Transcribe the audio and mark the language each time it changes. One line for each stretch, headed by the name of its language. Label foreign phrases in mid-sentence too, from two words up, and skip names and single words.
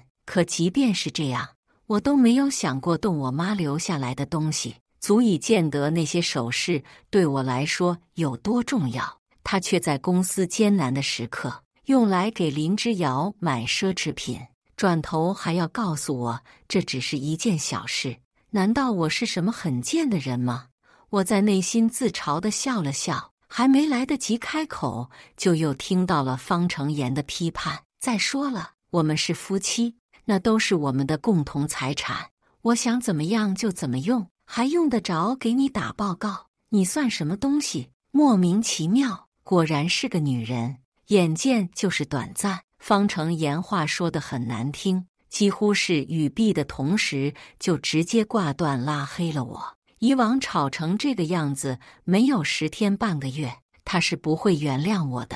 Chinese: 可即便是這樣，我都沒有想過動我媽留下來的東西，足以見得那些首飾對我來說有多重要。他卻在公司艱難的時刻用來給林之遙買奢侈品，轉頭還要告訴我這只是一件小事。難道我是什麼很賤的人嗎？我在內心自嘲地笑了笑，還沒來得及開口，就又聽到了方成妍的批判。再說了，我們是夫妻，那都是我們的共同財產，我想怎麼樣就怎麼用，還用得着給你打報告？你算什麼東西？莫名其妙，果然是個女人，眼見就是短暫。方成妍話說得很難聽，幾乎是語畢的同時就直接掛斷拉黑了我。以往吵成這個樣子，沒有10天半個月，他是不會原諒我的。